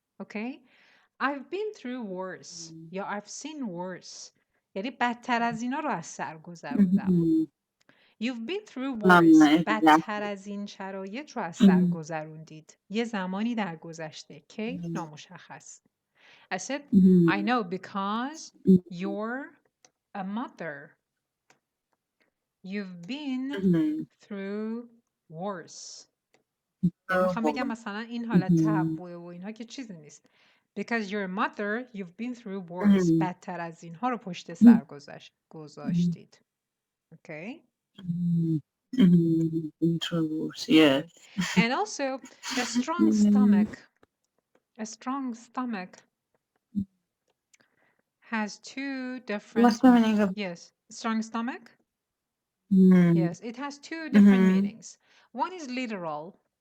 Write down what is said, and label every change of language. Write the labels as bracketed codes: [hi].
[fa] اوکی؟ [en] I've been through worse [fa] یا [en] I've seen worse [fa] یعنی بدتر از اینا رو از سر گذروندم. [en] You've been through worse [fa] بدتر از این شرایط رو از سر گذروندید یه زمانی در گذشته. کی؟ نامشخص. [en] I said I know because you're a mother. You've been through worse. [fa] یعنی میخوام بگم مثلا این حالت تهوع و اینها که چیزی نیست. [en] Because you're a mother, you've been through worse. [fa] بدتر از اینها رو پشت سر گذاشتید. [en] Okay? Through wars, yes. And also a strong stomach. A strong stomach has two different. What's the meaning of? Yes, strong stomach. Yes, it has two different meanings. One is literal.